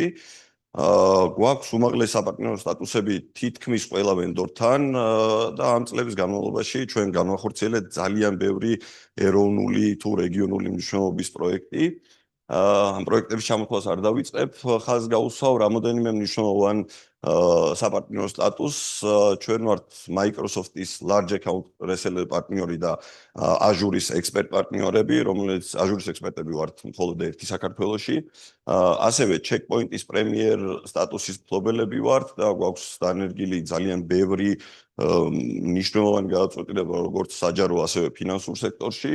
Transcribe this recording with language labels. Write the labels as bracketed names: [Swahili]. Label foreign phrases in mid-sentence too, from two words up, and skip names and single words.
[Georgian] გვაქვს უმაღლესი საპარტნიორო სტატუსები თითქმის ყველა ვენდორთან და ამ წლების განმავლობაში ჩვენ განვახორციელებთ ძალიან ბევრი ეროვნული თუ რეგიონული მნიშვნელობის პროექტი. ამ პროექტების ჩამოთვლას არ დავიწყებ, ხაზს გავუსვავ რამოდენიმე მნიშვნელოვან საპარტნიორო სტატუსს. ჩვენ ვართ Microsoft-ის [English] large account reseller [Georgian] პარტნიორი და Azure-ის ექსპერტ პარტნიორები, რომელიც Azure-ის ექსპერტები ვართ მხოლოდ ერთი საქართველოში. ასევე Checkpoint-ის პრემიერ სტატუსის მფლობელები ვართ და გვაქვს დანერგილი ძალიან ბევრი მნიშვნელოვანი გადაწყვეტილება როგორც საჯარო, ასევე ფინანსურ სექტორში.